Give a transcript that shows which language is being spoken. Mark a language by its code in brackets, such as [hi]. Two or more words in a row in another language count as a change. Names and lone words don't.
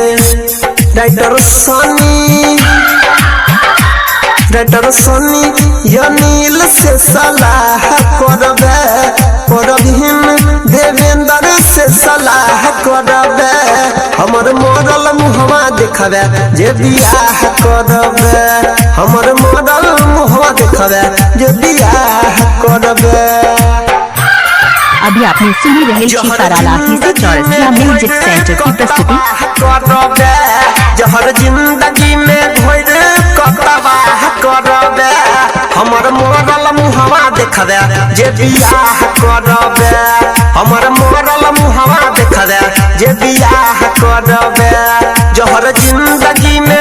[mai] राइटर सनी अनिल से सलाह करबे, परवीन देवेंद्र से सलाह करबे, हमर मरल मुहवा देखबे जे बियाह करबे, हमर मरल मुहवा देखबे जे बियाह करबे। अभी आपने सुनी रहे छी तारालाही से चौरसिया [en] music centre [mai] की प्रस्तुति। जहर जिंदगी में घोर कतबा करबे, हमर मरल मुहवा देखबे जे बियाह करबे, हमर मरल मुहवा देखबे जे बियाह करबे, जहर जिंदगी में